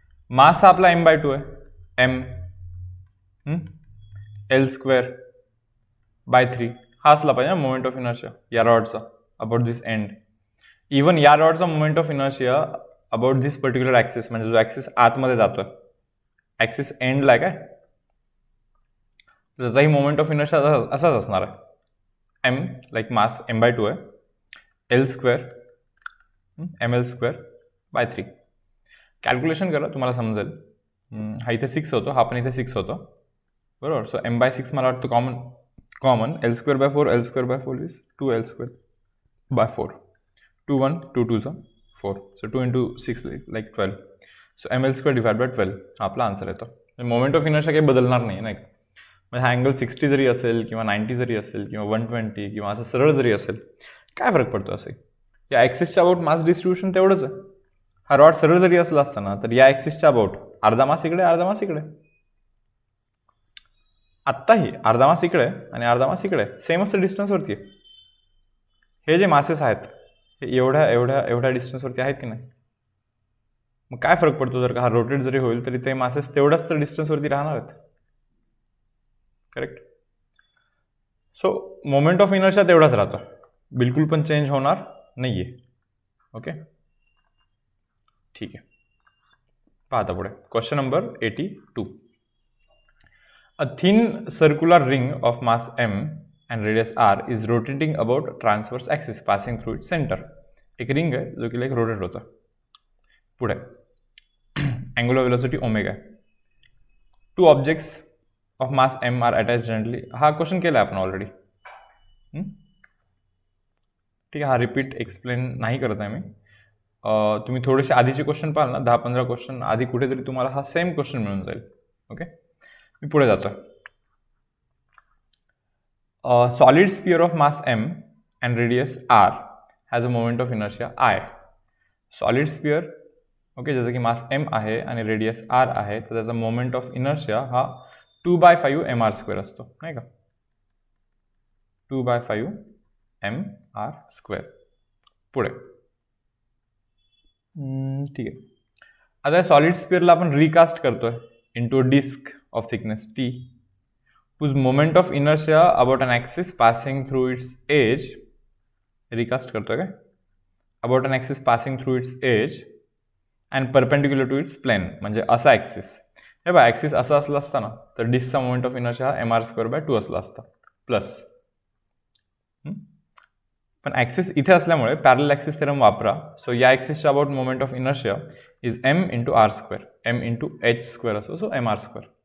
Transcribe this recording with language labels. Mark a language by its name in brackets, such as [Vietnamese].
[Marathi] मास हा आपला m/2 आहे, m L²/3 हा असला पाहिजे ना मोमेंट ऑफ इनर्शिया या रॉडचा अबाउट दिस एंड. इवन या रॉडचा moment of inertia about this particular axis, म्हणजे जो ॲक्सिस आतमध्ये जातोय, ॲक्सिस एंडला आहे काय, त्याचाही मोमेंट ऑफ इनर्शिया असाच असणार आहे. m लाईक मास m/2 आहे, L² ml²/3. कॅल्क्युलेशन करा, तुम्हाला समजेल. हा इथे 6 होतो, हा पण इथे 6 होतो, बरोबर. सो m/6 मला वाटतं common L²/4 is 2L²/4. 2 1 2 2 4, so 2 into 6 like 12. So ml² divide by 12 हा आपला आन्सर येतो. मोमेंट ऑफ इनर्शिया काही बदलणार नाही नाही. म्हणजे हा अँगल 60 जरी असेल किंवा 90 जरी असेल किंवा 120 किंवा असं सरळ जरी असेल, काय फरक पडतो असे. या ॲक्सिसच्या अबाउट मास डिस्ट्रीब्युशन तेवढंच आहे. हा रॉड सरळ जरी असला असता ना, तर या ॲक्सिसच्या अबाउट अर्धा मास इकडे अर्धा मास इकडे. आत्ताही अर्धा मास इकडे आणि अर्धा मास इकडे, सेम असतं डिस्टन्सवरती. हे जे मासेस आहेत हे एवढ्या डिस्टन्सवरती आहेत की नाही. मग काय फरक पडतो जर का हा रोटेट जरी होईल तरी ते मासेस तेवढ्याच तर डिस्टन्सवरती राहणार आहेत. Correct. So moment of inertia तेवढाच राहतो, बिलकुल पण चेंज होणार नाही आहे. ओके, ठीक आहे. पाहता पुढे question number [English] 82. A thin circular ring of mass m and radius r is rotating about transverse axis passing through its center. [Marathi] एक रिंग आहे जो की लाईक रोटेट होतं. पुढे angular velocity omega. [English] Two objects of mass m are attached jointly. [Marathi] हा question केला आपण already. ठीक आहे, हा रिपीट एक्सप्लेन नाही करत आहे मी. तुम्ही थोडेसे आधीचे क्वेश्चन पाहाल ना, 10-15 क्वेश्चन आधी कुठेतरी तुम्हाला हा सेम क्वेश्चन मिळून जाईल. ओके, मी पुढे जातोय. [English] Solid sphere of mass m and radius r has a moment of inertia I. [Marathi] Solid sphere, okay, जसं की मास m आहे आणि रेडियस r आहे, तर त्याचा मोमेंट ऑफ इनर्शिया हा 2/5 mr² असतो, नाही का? 2/5 mr². पुढे ठीक आहे. आता सॉलिड स्पिअरला आपण रिकास्ट करतोय into disk of thickness t, [English] whose moment of inertia about an axis passing through its edge. [Marathi] Recast करतोय काय? [English] about an axis passing through its edge and perpendicular to its plane. [Marathi] म्हणजे असा axis, हे बघा axis असा असला असता ना, तर डिस्कचा मोमेंट ऑफ इनर्शिया हा mr²/2 असला असता प्लस. पण ॲक्सिस इथे असल्यामुळे पॅरलल ॲक्सिस थेरम वापरा. सो या ॲक्सिसच्या about moment of inertia is m × r², m × h² असो, सो mr².